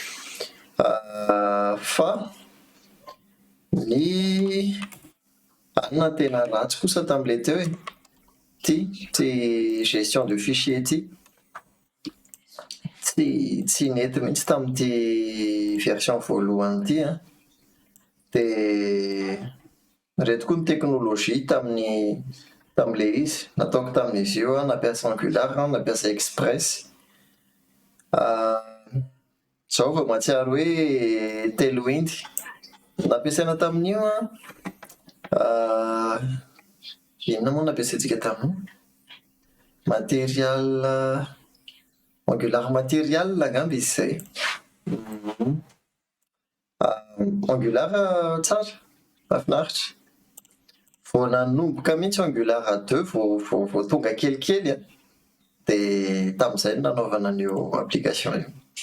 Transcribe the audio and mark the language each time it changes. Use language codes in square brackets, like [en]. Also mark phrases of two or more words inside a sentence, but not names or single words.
[mg] fa ny anona tena ratsy kosa tamin'le teo ty [fr] gestion de fichier [mg] ty tsy nety mihitsy tamin'ity version voalohany ty dia reto koa ny teknolojia tamin'le izy nataoko tamin'izy io nampiasa Angular nampiasa Express. Zao vao mahatsiaro hoe Tailwind nampiasaina tamin'io inona moa nampiasaintsika tamin'io material Angular material angamba izy izay. Angular tsara mahafinaritra vao nanomboka mihitsy Angular 2 vao tonga kelikely dia tamin'izay no nanaovana an'io application io.